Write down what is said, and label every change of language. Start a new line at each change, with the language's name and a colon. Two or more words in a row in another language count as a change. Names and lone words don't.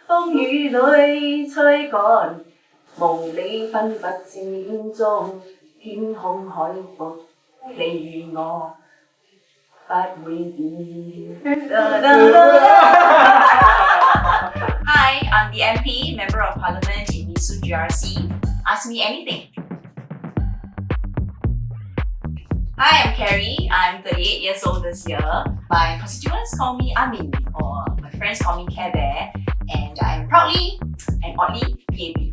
Cantonese: 風雨裏吹趕，無理分不正中，天空海闊，你與我不會變。
English: Hi, I'm the MP, Member of Parliament in Nee Soon GRC. Ask me anything. Hi, I'm Carrie. I'm 38 years old this year. My constituents call me Amin, or my friends call me Care Bear, and I'm proudly and oddly PAP.